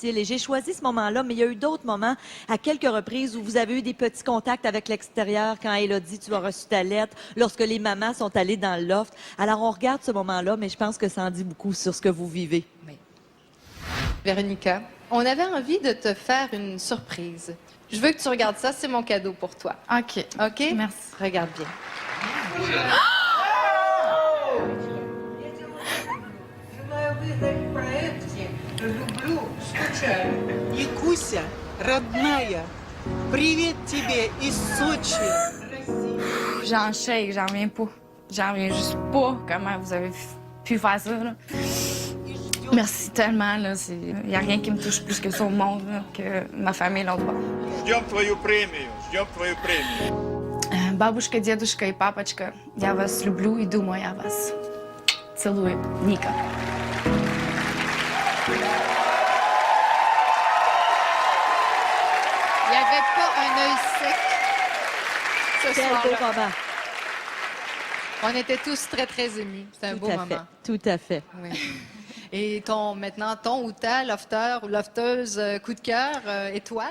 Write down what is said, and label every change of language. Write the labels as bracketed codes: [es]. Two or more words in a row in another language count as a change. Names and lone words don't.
[fr] Et j'ai choisi ce moment-là, mais il y a eu d'autres moments, à quelques reprises, où vous avez eu des petits contacts avec l'extérieur, quand Élodie, tu as reçu ta lettre, lorsque les mamans sont allées dans le loft. Alors, on regarde ce moment-là, mais je pense que ça en dit beaucoup sur ce que vous vivez. Oui. Véronica, on avait envie de te faire une surprise. Je veux que tu regardes ça, c'est mon cadeau pour toi. OK. OK? Merci. Regarde bien. [ru] И Куся, родная, привет тебе из Сочи. [fr] J'en shake, j'en reviens pas. J'en reviens juste pas comment vous avez pu faire ça. Là. Merci tellement. Il n'y a rien qui me touche plus que ça au monde, là, que ma famille l'autre bord. [ru] Ждем твою премию, ждем твою премию. Бабушка, дедушка и папочка, я вас люблю и думаю о вас. Целую, Ника. [fr] Il n'y avait pas un œil sec ce Quel beau soir-là. moment. On était tous très, très émus. C'était un beau moment. Tout à fait. Oui. Et maintenant, ton ou ta lofteur ou lofteuse coup de cœur, étoile?